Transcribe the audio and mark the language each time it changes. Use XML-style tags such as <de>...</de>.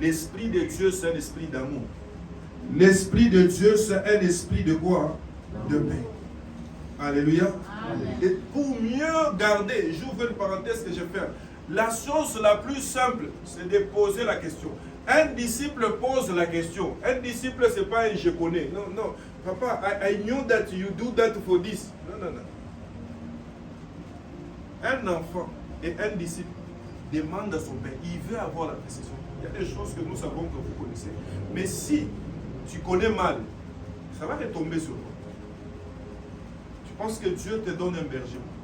<fr>L'Esprit de Dieu, c'est un esprit d'amour. L'Esprit de Dieu, c'est un esprit de quoi? De paix. Alléluia. Amen. Et pour mieux garder, j'ouvre une parenthèse que je fais. La chose la plus simple, c'est de poser la question. Un disciple pose la question. Un disciple, ce n'est pas un je connais. Non, non.</fr> <en>Papa, I knew that you do that for this.</en> <fr>Non, non, non. Un enfant et un disciple demande à son père, il veut avoir la précision. Il y a des choses que nous savons que vous connaissez. Mais si tu connais mal, ça va retomber sur toi. Tu penses que Dieu te donne un berger.</fr>